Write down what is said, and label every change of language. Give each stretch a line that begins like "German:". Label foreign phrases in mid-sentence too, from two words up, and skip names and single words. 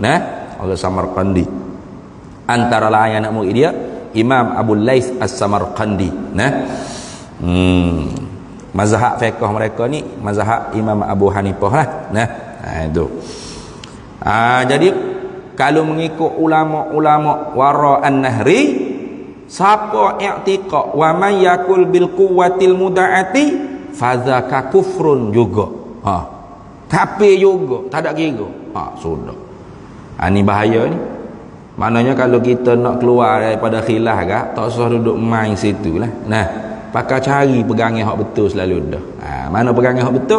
Malay: Nah, orang Samarkandi. Antara lain anak murid dia Imam Abu Laits As-Samarkandi. Nah, mazhab fiqh mereka ni mazhab Imam Abu Hanifah lah. Nah, itu. Jadi kalau mengikut ulama-ulama
Arabic: وراء النهر,
Malay: siapa i'tiqad
Arabic: ومن يقول بالقوة المودعة فذلك كفر
Malay: juga. Kafir juga, tak ada kira. Sudah. Ini bahaya ni. Maknanya kalau kita nak keluar daripada khilaf ke, tak usah duduk main situ lah. Nah, pakai cari pegangan hak betul selalu dah. Mana pegangan hak betul?